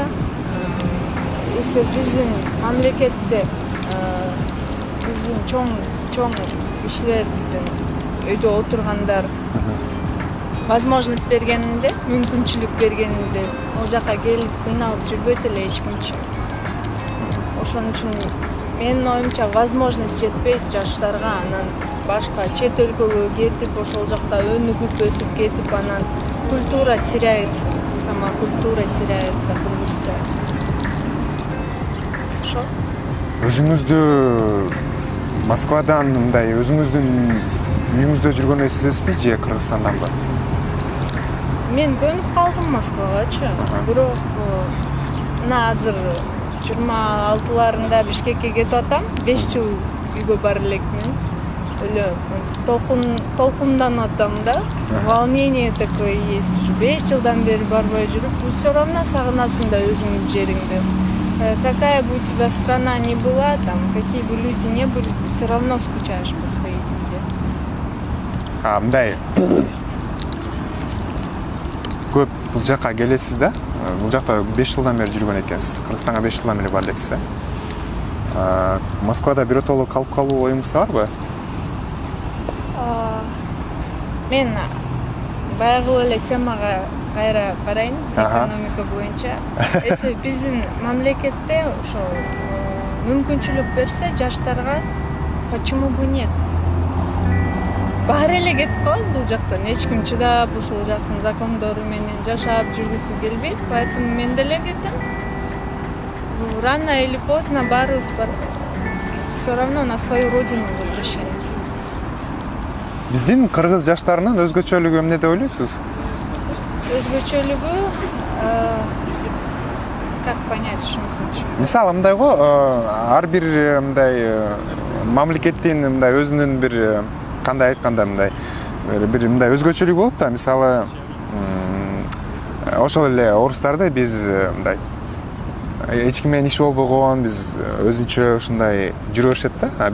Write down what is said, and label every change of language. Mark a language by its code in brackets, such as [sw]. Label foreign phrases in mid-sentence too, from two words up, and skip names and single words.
[ky] Если биздин мамлекетте биздин чоң кишилер, биздин өйдө отургандар возможность бергенинде, мүмкүнчүлүк бергенинде, ал жака келип кыйналып жүрбөйт эле эч кимчи. Ошон үчүн менин оюмча возможность жетпейт жаштарга, анан башка чет өлкөгө кетип, ошол жакта өнүгүп өсүп кетип, анан [ru] культура теряется, сама культура теряется кыргызская. [ky] Ошо. Өзүңүздү Москвадан мындай өзүңүздүн үйүңүздө жүргөнү сезесизби же Кыргызстанданбы? Мен көнүп калдым Москвагачы, бирок мына азыр 26-ларында Бишкекке кетип атам. 5 жыл үйгө бара элекмин. Эле толкунданып атам да. [ru] Волнение такое есть. [ky] 5 жылдан бери барбай жүрүп, [ru] всё равно [ky] сагынасың да өзүңдүн жериңди. [ru] Какая бы у тебя страна ни была, там какие бы люди не были, ты всё равно скучаешь по своей земле. [ky] Мындай көп бул жака келесиз да? Бул жакта 5 жылдан бери жүргөн экенсиз. Кыргызстанга 5 жылдан бери бара элексиз. Москвада биротоло калып калуу оюңузда барбы? Мен баягы эле темага кайра барайын, экономика боюнча. Если биздин мамлекетте ошо мүмкүнчүлүк берсе жаштарга, [ru] почему бы нет? [ky] Баары эле кетип калат бул жактан, эч ким чыдап ушул жактын закондору менен жашап жүргүсү келбейт, поэтому мен деле кетем. [ru] Рано или поздно баарыбыз всё равно на свою родину возвращаемся. [ky] Биздин кыргыз жаштарынын өзгөчөлүгү эмне деп ойлойсуз? Өзгөчөлүгү, [ru] как понять, [ky] ушунусун түшүнбөйм. Мисалы мындай го, ар бир мындай мамлекеттин мындай өзүнүн бир кандай айтканда мындай бир мындай өзгөчөлүгү болот да. Мисалы ошол эле орустарды биз мындай эч ким менен иши болбогон, биз өзүнчө ушундай жүрө беришет да.